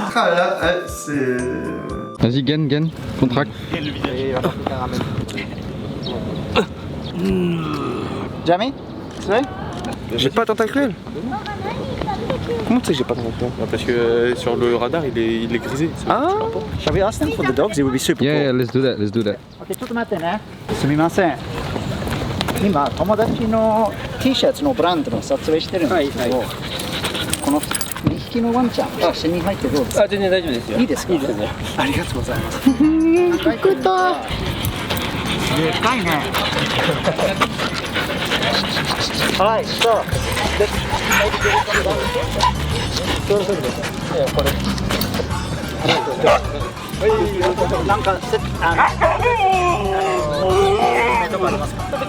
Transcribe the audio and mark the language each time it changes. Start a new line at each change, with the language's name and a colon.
French: Ah là, c'est... Vas-y, gagne, contract. Jamais? C'est vrai? J'ai pas tentacruel. Comment tu sais que j'ai pas tentacruel? Parce que sur le radar il est grisé. Ah!
English: Shall we ask them for the dogs? It would be super Yeah, cool. let's do that, let's do that.
Japanese: OK ちょっと待ってねすみません今友達の T シャツのブランドの撮影してるんですけど、この2匹のワンちゃん写真に入ってどうですか？全然大丈夫ですよ。いいですか？いいですね。ありがとうございますでかいねはいそうなんか目とかありますか？